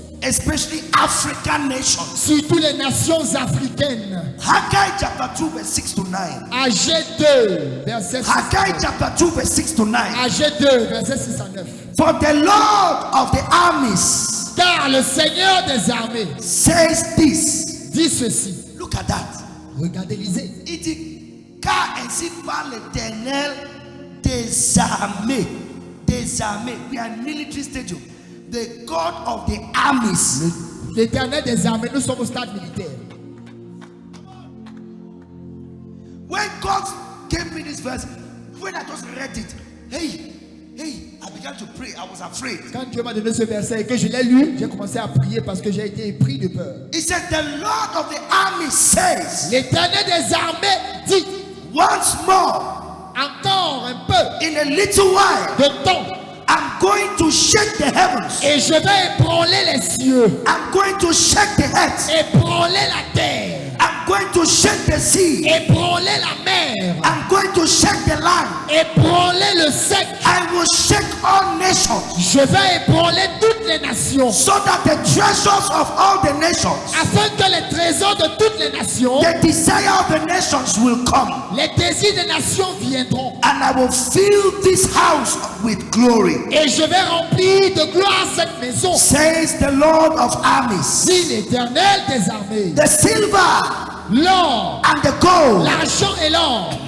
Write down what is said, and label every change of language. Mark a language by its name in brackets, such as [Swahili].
[English] especially African nations. [French] surtout les nations africaines. [English] Haggai chapter 2 verse 6 to 9. [French] Ag 2, verset 6 à [English] Haggai [French] 9. [English] chapter 2 verse 6 to 9. [French] Ag 2, verset 6 à 9. [English] For the Lord of the armies [French] Car le Seigneur des armées [English] says this. [French] dit ceci. [English] Look at that. [French] Regardez, lisez. Il dit, car ainsi parle l'Éternel des armées. Des armées. [English] We are in military stadium. The God of the armies. [French] L'Éternel des armées, nous sommes au stade militaire. [English] When God gave me this verse, when I just read it, hey, I began to pray. I was afraid. [French] Quand Dieu m'a donné ce verset et que je l'ai lu, j'ai commencé à prier parce que j'ai été pris de peur. [English] He said, the Lord of the armies says, [French] L'Éternel des armées dit, [English] once more, [French] encore un peu [English] in a little while, [French] de temps, [English] I'm going to shake the heavens. [French] et je vais ébranler les cieux, [English] I'm going to shake the earth. [French] ébranler la terre, [English] I'm going to shake the sea. [French] ébranler la mer, [English] I'm going to shake the land. [French] ébranler le sec. [English] I will shake all nations, [French] Je vais ébranler toutes les nations, [English] so that the treasures of all the nations, [French] afin que les trésors de toutes les nations, [English] the desire of the nations will come. [French] les désirs des nations viendront. [English] And I will fill this house with glory, [French] Et je vais remplir de gloire cette maison, [English] says the Lord of armies. [French] dit l'Éternel des armées. [English] The silver [French] L'or, [English] and the gold [French] l'argent et l'or